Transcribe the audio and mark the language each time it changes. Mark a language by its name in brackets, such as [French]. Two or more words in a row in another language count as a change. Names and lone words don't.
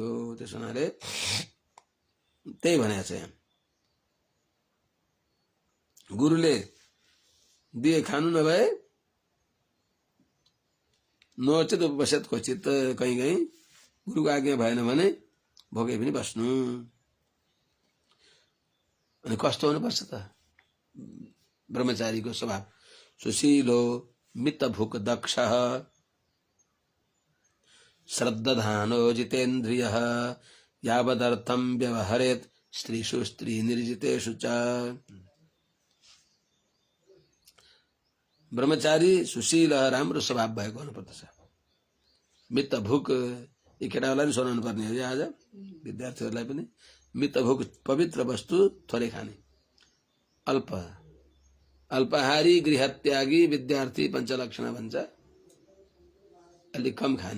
[Nepali] त्यस हुनाले त्यही भनेको छ यहाँ, गुरुले दिए खानु नभए [Sanskrit] नोचित उपवसित क्वचित, [Nepali] कहीँ कहीँ गुरुको आज्ञा भएन भने भोकै पनि बस्नु। अनि कस्तो हुनुपर्छ त ब्रह्मचारीको स्वभाव, [Sanskrit] सुशीलो मितभुक दक्ष श्रद्धानो जितेन्द्रियः यावदर्थं व्यवहरेत् स्त्रीषु स्त्री निर्जितेषु च। [Nepali] ब्रह्मचारी सुशील राम्रो स्वभाव भएको हुनुपर्दछ। मितभुक, यी केटाहरूलाई पनि सुनाउनु पर्ने हो आज विद्यार्थीहरूलाई पनि। मितभुक पवित्र वस्तु थोरै खाने, अल्पाहारी गृहत्यागी विद्यार्थी पञ्चलक्षण भन्छ, अलिक कम खाने।